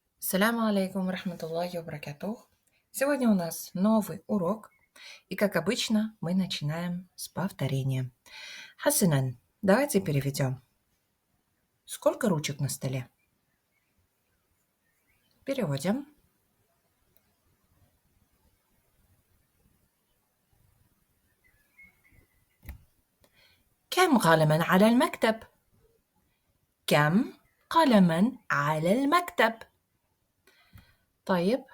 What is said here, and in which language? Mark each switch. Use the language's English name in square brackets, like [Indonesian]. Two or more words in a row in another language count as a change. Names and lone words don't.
[Arabic] السلام عليكم ورحمة الله وبركاته. [Russian] Сегодня у нас новый урок, и, как обычно, мы начинаем с повторения. Хасанан, давайте переведем. Сколько ручек на столе? Переводим. [Arabic] كم قلما على المكتب؟ كم قلما على المكتب؟ طيب.